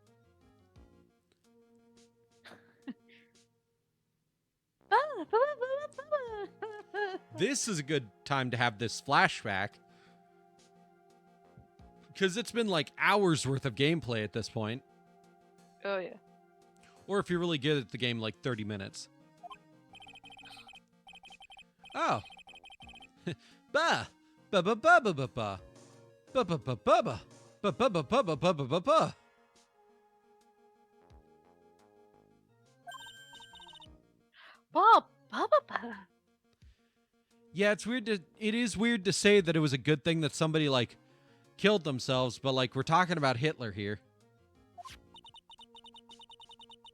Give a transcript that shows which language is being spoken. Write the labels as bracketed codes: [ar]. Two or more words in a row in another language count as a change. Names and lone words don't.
[en] This is a good time to have this flashback. Because it's been like hours worth of gameplay at this point. Oh yeah. Or if you're really good at the game, like 30 minutes. Oh. Ba. Ba ba ba ba ba ba. Ba ba ba ba ba. Ba ba ba ba ba ba ba ba ba. Yeah, it is weird to say that it was a good thing that somebody like killed themselves, but like we're talking about Hitler here.